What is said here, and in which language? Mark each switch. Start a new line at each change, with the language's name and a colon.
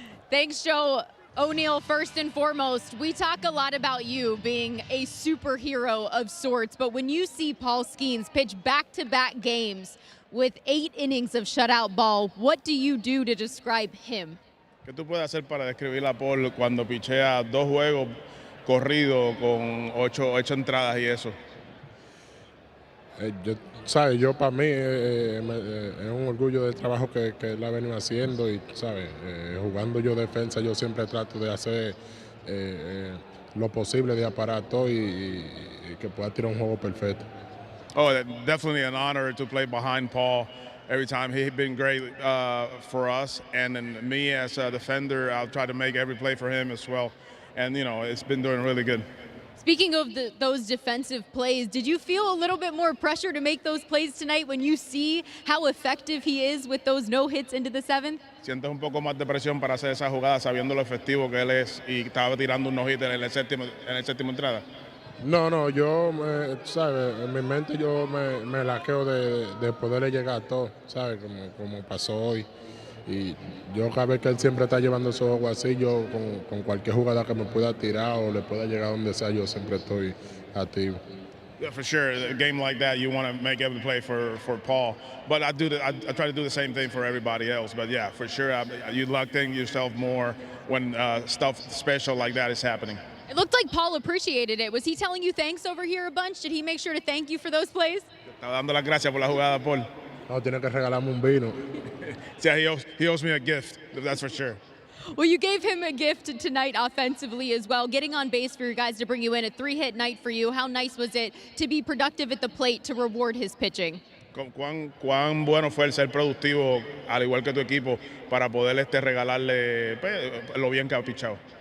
English: Thanks, Joe. O'Neal, first and foremost, we talk a lot about you being a superhero of sorts, but when you see Paul Skeens pitch back-to-back games with 8 innings of shutout ball, what do you do to describe him?
Spanish: ¿Qué tú puedes hacer para describir a Paul cuando pichea 2 juegos corridos con 8 entradas y eso? Yo para mí es un orgullo del trabajo que él ha venido haciendo y, jugando yo defensa, yo siempre trato de hacer lo posible de aparato y que pueda tirar un juego perfecto.
English: Oh, definitely an honor to play behind Paul every time. He's been great for us, and then me as a defender, I'll try to make every play for him as well. And, it's been doing really good. Speaking of those defensive plays, did you feel a little bit more pressure to make those plays tonight when you see how effective he is with those no hits into the 7th?
Spanish: Sientes un poco más de presión para hacer esa jugada sabiendo lo efectivo que él es y estaba tirando un no-hit en el séptimo entrada. No, yo, en mi mente yo me laqueo de poderle llegar a todo, como pasó hoy. Y yo cada vez que él siempre está llevando esos juegos así, yo con cualquier jugada que me pueda tirar o le pueda llegar donde sea, yo siempre estoy activo.
English: Yeah, for sure. A game like that, you want to make every play for Paul. But I try to do the same thing for everybody else. But yeah, for sure, you luck in yourself more when stuff special like that is happening. It looked like Paul appreciated it. Was he telling you thanks over here a bunch? Did he make sure to thank you for those plays?
Spanish: Estaba dando las gracias por la jugada, Paul. No, tiene que regalarme un vino.
English: Yeah, he owes me a gift, that's for sure. Well, you gave him a gift tonight offensively as well, getting on base for your guys to bring you in. A 3-hit night for you. How nice was it to be productive at the plate to reward his pitching?
Spanish: Cuán bueno fue el ser productivo, al igual que tu equipo, para poder regalarle lo bien que ha pichado.